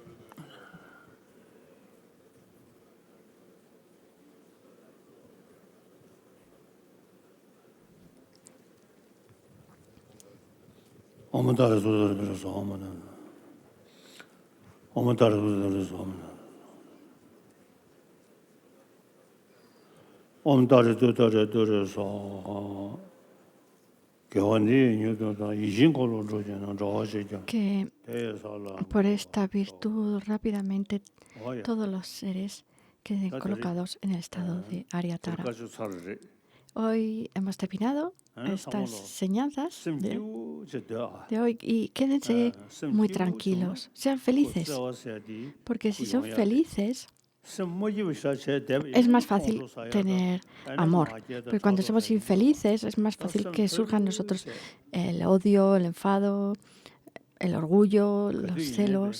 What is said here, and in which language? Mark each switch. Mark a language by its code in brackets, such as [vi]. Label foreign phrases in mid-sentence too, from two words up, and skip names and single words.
[sa] Om Tare Tu Tare Soha. Om Tare Tu Tare Soha. Om Tare Tu Tare Soha. [es] Que por esta virtud rápidamente todos los seres queden colocados en el estado de Aryatara. Hoy hemos terminado estas enseñanzas de hoy y quédense muy tranquilos, sean felices, porque si son felices es más fácil tener amor, porque cuando somos infelices es más fácil que surjan en nosotros el odio, el enfado, el orgullo, los celos.